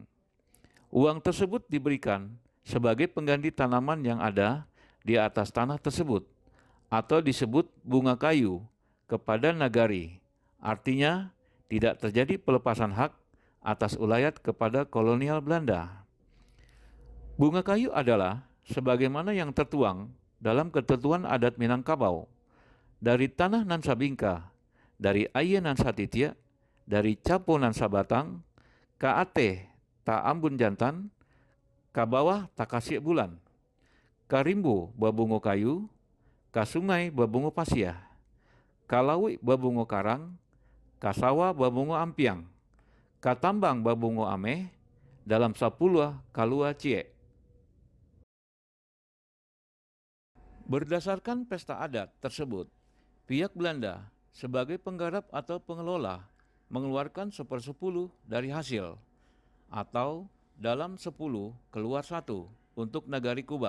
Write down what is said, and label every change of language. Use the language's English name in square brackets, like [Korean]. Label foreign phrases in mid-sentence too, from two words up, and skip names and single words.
[Indonesian] Uang tersebut diberikan sebagai pengganti tanaman yang ada di atas tanah tersebut, atau disebut bunga kayu, kepada nagari. Artinya, tidak terjadi pelepasan hak atas ulayat kepada kolonial Belanda. Bunga kayu adalah sebagaimana yang tertuang dalam ketentuan adat Minangkabau, [Minangkabau] dari tanah nan sabingka, dari aye nan satitia, dari capo nan sabatang, ka ate ta ambun jantan, ka bawah ta kasih bulan, ka rimbo babungo kayu, ka sungai babungo pasiah, ka lawi babungo karang, ka sawa babungo ampiang, ka tambang babungo ame, dalam 10 kalua cie. [Indonesian] Berdasarkan pesta adat tersebut, pihak Belanda sebagai penggarap atau pengelola mengeluarkan 1/10 dari hasil, atau dalam 10 keluar 1 untuk Nagari Kubang.